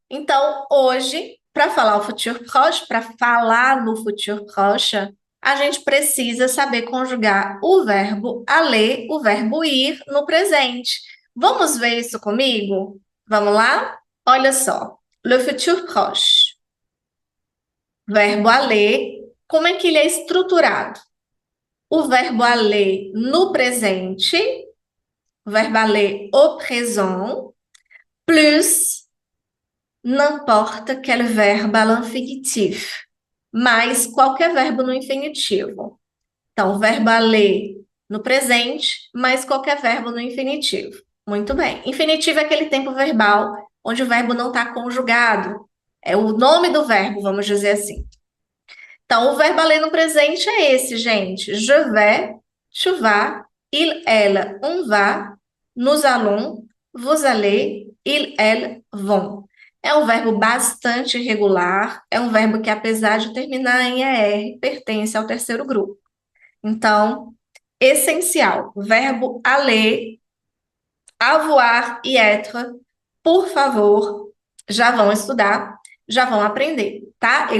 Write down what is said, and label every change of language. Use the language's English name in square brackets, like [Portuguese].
[Portuguese] Então, hoje, para falar o futur proche, para falar no futur proche, a gente precisa saber conjugar o verbo aller, o verbo ir no presente. Vamos ver isso comigo? Vamos lá? Olha só. [French] Le futur proche. [Portuguese] Verbo aller, como é que ele é estruturado? O verbo aller no presente, o verbo aller [French] au présent, plus n'importe quel verbe à l'infinitif, [Portuguese] mais qualquer verbo no infinitivo. Então, o verbo aller no presente, mais qualquer verbo no infinitivo. Muito bem. Infinitivo é aquele tempo verbal onde o verbo não está conjugado. É o nome do verbo, vamos dizer assim. Então, o verbo aller no presente é esse, gente. [French] Je vais, tu vas, il, elle, on va, nous allons, vous allez, il, elle, vont. [Portuguese] É um verbo bastante irregular, é um verbo que, apesar de terminar em ER, pertence ao terceiro grupo. Então, essencial, verbo aller, avoir e être, por favor, já vão estudar, já vão aprender, tá?